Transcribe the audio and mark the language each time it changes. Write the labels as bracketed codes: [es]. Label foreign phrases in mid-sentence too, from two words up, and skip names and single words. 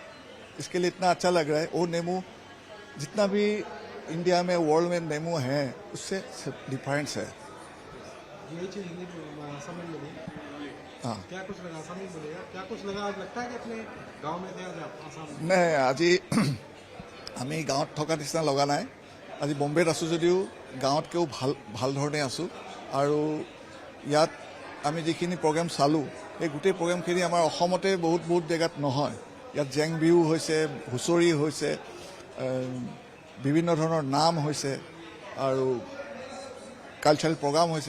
[hi] इसके लिए इतना अच्छा लग रहा है। वो नींबू जितना भी इंडिया में, वर्ल्ड में नींबू है, उससे डिफरेंस है। यही चीज़ हिंदी आसाम में मिली। हाँ, क्या कुछ लगा आसाम में बोलेगा, क्या कुछ लगा? आज लगता है कि अपने गाँव में थे आज आसाम में? नहीं, [as] আজি আমি গাঁৱত থকা নিচিনা লগা নাই। আজি বম্বেত আছোঁ যদিও গাঁৱতকৈও ভাল ধৰণে আছোঁ। আৰু ইয়াত আমি যিখিনি প্ৰগ্ৰেম চালোঁ, এই গোটেই প্ৰগ্ৰেমখিনি আমাৰ অসমতে বহুত জেগাত নহয়। ইয়াত জেং বিহু হৈছে, হুঁচৰি হৈছে, বিভিন্ন ধৰণৰ নাম হৈছে আৰু [en] cultural program [as] হৈছে।